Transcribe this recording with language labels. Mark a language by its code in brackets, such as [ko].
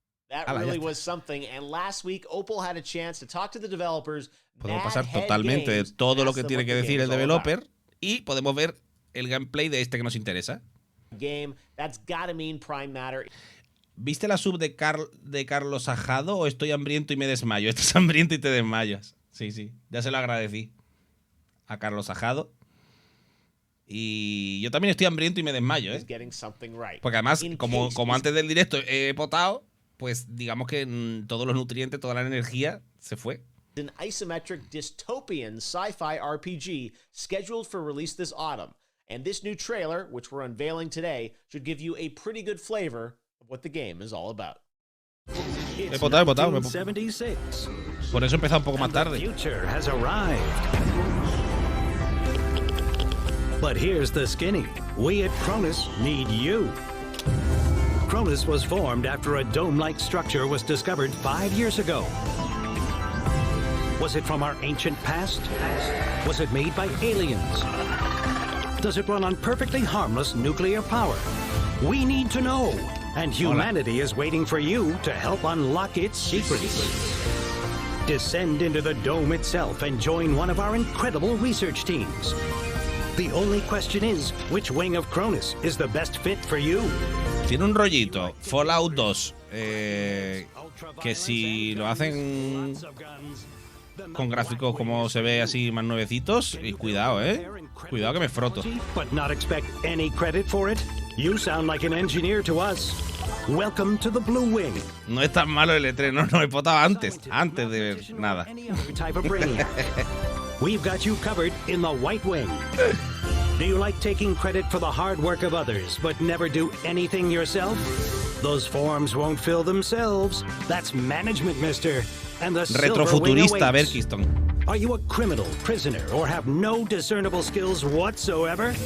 [en] That really was something, and last week Opal had a chance to talk to the developers. [es] Podemos pasar totalmente de todo lo que tiene que decir el developer y podemos ver el gameplay de este que nos interesa. [en] Game, that's gotta mean Prime Matter. [es] ¿Viste la sub de Carlos Ajado o estoy hambriento y me desmayo? Estás hambriento y te desmayas. Sí, sí, ya se lo agradecí a Carlos Ajado. Y yo también estoy hambriento y me desmayo, Porque además, como antes del directo he potado, pues digamos que todos los nutrientes, toda la energía se fue. [en] An isometric dystopian sci-fi RPG scheduled for release this autumn. And this new trailer, which we're unveiling today, should give you a pretty good flavor of what the game is all about. [es] He potado. Por eso he empezado un poco más tarde. [en] But here's the skinny. We at Cronus need you. Cronus was formed after a dome-like structure was discovered 5 years ago. Was it from our ancient past? Was it made by aliens? Does it run on perfectly harmless nuclear power? We need to know, and humanity is waiting for you to help unlock its secrets. Descend into the dome itself and join one of our incredible research teams. The only question is, which wing of Cronus is the best fit for you? [es] Tiene un rollito, Fallout 2, que si lo hacen con gráficos como se ve así más nuevecitos, y cuidado, cuidado que me froto. [en] But not expect any credit for it. You sound like an engineer to us. Welcome to the Blue Wing. [es] No es tan malo el E3, no he potado antes de ver nada. [en] We've got you covered in the White Wing. Do you like taking credit for the hard work of others, but never do anything yourself? Those forms won't fill themselves. That's management, mister. And the [es] retrofuturista, Berkiston. [en] Are you a criminal, prisoner, or have no discernible skills whatsoever?